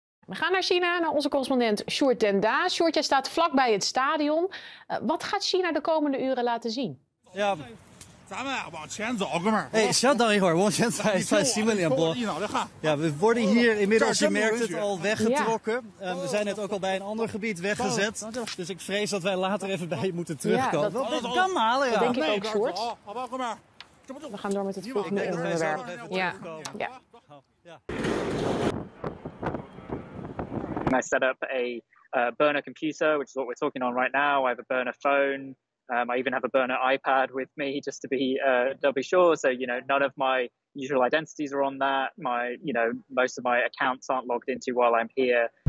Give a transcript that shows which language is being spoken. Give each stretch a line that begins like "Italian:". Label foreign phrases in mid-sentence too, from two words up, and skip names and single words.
Dutch: We gaan naar China, naar onze correspondent Sjoerd den Daa. Sjoerd, jij staat vlakbij het stadion. Wat gaat China de komende uren laten zien? Ja.
Chinese: 哎，稍等一会儿，往前在新闻联播。
Dutch: Ja, we worden hier inmiddels, je merkt het, al weggetrokken. We zijn net ook al bij een ander gebied weggezet. Dus ik vrees dat wij later even bij je moeten terugkomen. Dat kan halen, ja. Dat denk ik ook, Sjoerd. We gaan door met het volgende onderwerp. Ja.
English: I set up a burner computer, which is what we're talking on right now. I have a burner phone. I even have a burner iPad with me just to be doubly sure. So, none of my usual identities are on that. Most of my accounts aren't logged into while I'm here.